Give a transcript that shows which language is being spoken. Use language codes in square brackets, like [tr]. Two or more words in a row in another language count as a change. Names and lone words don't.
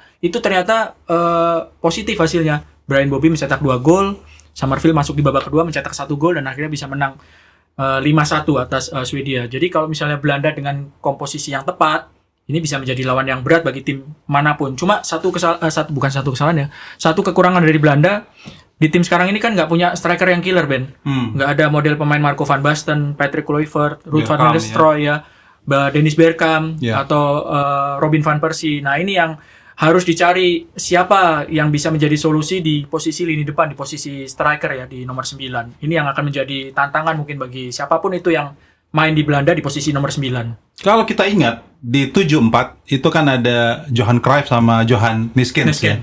[id] Itu ternyata positif hasilnya. Brian Bobby mencetak 2 gol, Summerfield masuk di babak kedua mencetak 1 gol dan akhirnya bisa menang 5-1 atas Swedia. Jadi kalau misalnya Belanda dengan komposisi yang tepat, ini bisa menjadi lawan yang berat bagi tim manapun. Cuma satu kesalahan ya. Satu kekurangan dari Belanda di tim sekarang ini kan nggak punya striker yang killer, Ben. Nggak ada model pemain Marco van Basten, Patrick Kluivert, Ruud van Nistelrooy ya, Dennis Bergkamp atau Robin van Persie. Nah, ini yang harus dicari siapa yang bisa menjadi solusi di posisi lini depan, di posisi striker ya, di nomor 9. Ini yang akan menjadi tantangan mungkin bagi siapapun itu yang main di Belanda di posisi nomor 9. Kalau kita ingat di 74 itu kan ada Johan Cruyff sama Johan Neeskens ya.